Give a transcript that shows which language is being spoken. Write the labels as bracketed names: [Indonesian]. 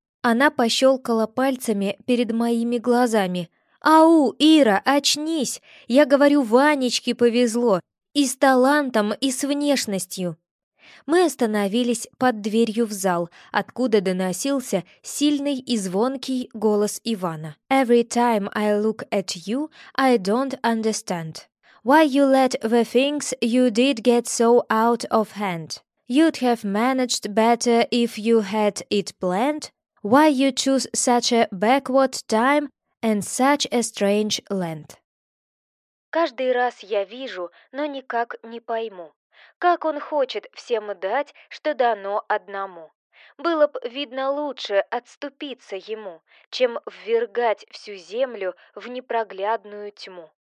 [Russian] Она пощелкала пальцами перед моими глазами. «Ау, Ира, очнись! Я говорю, Ванечке повезло. И с талантом, и с внешностью». Мы остановились под дверью в зал, откуда доносился сильный и звонкий голос Ивана. [English] «Every time I look at you, I don't understand. Why you let the things you did get so out of hand? You'd have managed better if you had it planned? Why you choose such a backward time and such a strange land?» [Russian] «Каждый раз я вижу, но никак не пойму. Как он хочет всем дать, что дано одному. Было б видно лучше отступиться ему, чем ввергать всю землю в непроглядную тьму».